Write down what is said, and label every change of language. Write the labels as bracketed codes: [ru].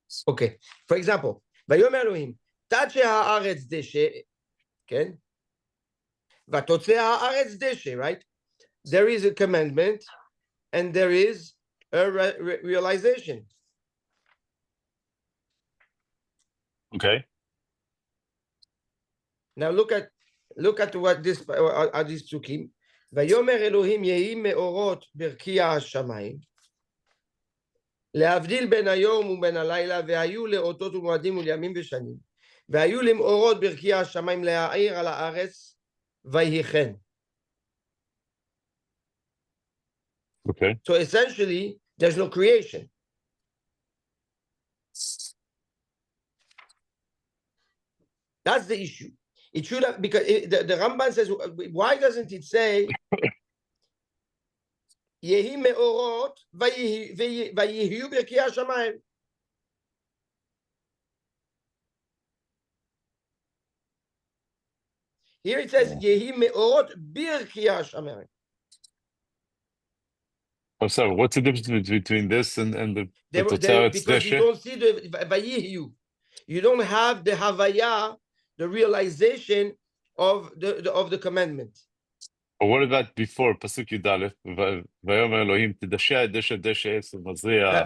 [en] Okay, for example, [he] ויאמר אלוהים, תצ'ה הארץ דשא, כן? ותוצא הארץ דשא, right? [en] There is a commandment and there is a realization. Okay. Now look at what this are these psukim. [he] ויאמר אלוהים יהי מאורות ברקיע השמיים, להבדיל בין היום ובין הלילה, והיו לאותות ומועדים ולימים ושנים, והיו למאורות ברקיע השמיים להאיר על הארץ, ויהי כן. [en] Okay. So essentially, there's no creation. That's the issue. It should have, because the Ramban says, why doesn't it say, [he] יהי מאורות ויהיו ברקיע השמיים? [en] Here it says, [he] יהי מאורות ברקיע השמיים. [en] I'm sorry, what's the difference between this and the because you don't see the vayihu. You don't have the havaya, the realization of the commandment. But what about before Pasuk Yudalef? [he] Vayomer Elohim tidasheh deshe deshe es mazriah.